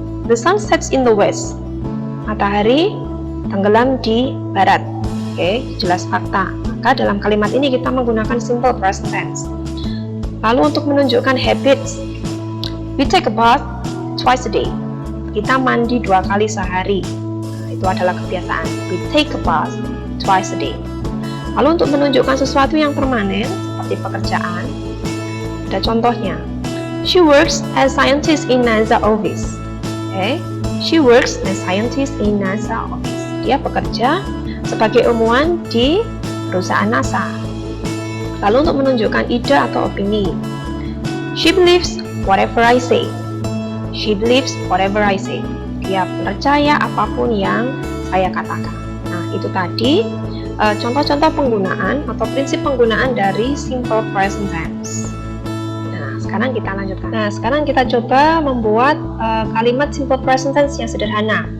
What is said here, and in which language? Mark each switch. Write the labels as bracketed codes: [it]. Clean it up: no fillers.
[en] The sun sets in the west. [id] Matahari tenggelam di barat. Oke, jelas fakta. Maka dalam kalimat ini kita menggunakan simple present tense. Lalu untuk menunjukkan habits, [en] we take a bath twice a day. [id] Kita mandi 2 kali sehari. Nah, itu adalah kebiasaan. [en] We take a bath twice a day. [id] Lalu untuk menunjukkan sesuatu yang permanen seperti pekerjaan, ada contohnya. [en] She works as scientist in NASA office. Okay. She works as scientist in NASA office. [id] Dia bekerja sebagai ilmuwan di perusahaan NASA. Lalu untuk menunjukkan ide atau opini, [en] she believes whatever I say. She believes whatever I say. [id] Dia percaya apapun yang saya katakan. Nah, itu tadi contoh-contoh penggunaan atau prinsip penggunaan dari simple present tense. Sekarang kita lanjutkan. Nah, sekarang kita coba membuat kalimat simple present tense yang sederhana.